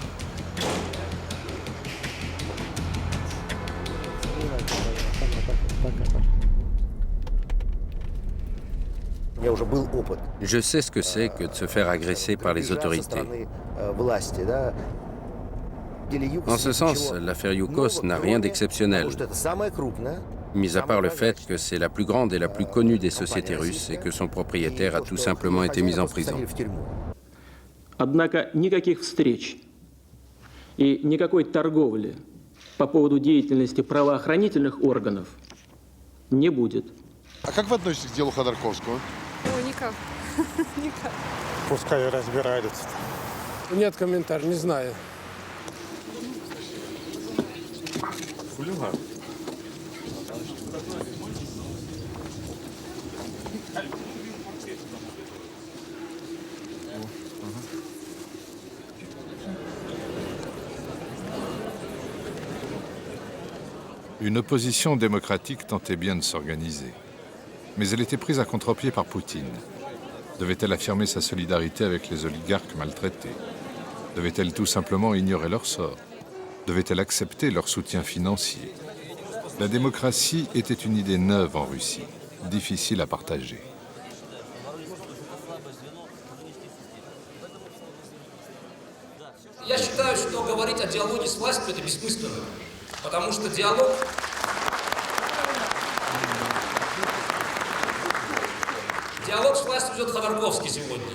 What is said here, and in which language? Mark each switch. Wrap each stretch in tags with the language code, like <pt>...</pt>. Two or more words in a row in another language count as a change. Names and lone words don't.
<fr>Je sais ce que c'est que de se faire agresser par les autorités. En ce sens, l'affaire Yukos n'a rien d'exceptionnel, mis à part le fait que c'est la plus grande et la plus connue des sociétés russes et que son propriétaire a tout simplement été mis en prison.</fr> <ru>Однако никаких встреч и никакой торговли по поводу деятельности правоохранительных органов не будет. А как вы относитесь к делу Ходорковского? Ой, никак. Никак. Пускай разбираются. Нет комментариев, не знаю. Хулиган.</ru> <fr>Une opposition démocratique tentait bien de s'organiser. Mais elle était prise à contre-pied par Poutine. Devait-elle affirmer sa solidarité avec les oligarques maltraités? Devait-elle tout simplement ignorer leur sort? Devait-elle accepter leur soutien financier? La démocratie était une idée neuve en Russie, difficile à partager.</fr> <ru>Я считаю, что говорить о диалоге с властью – это бессмысленно, потому что диалог с властью ведет Ходорковский сегодня.</ru>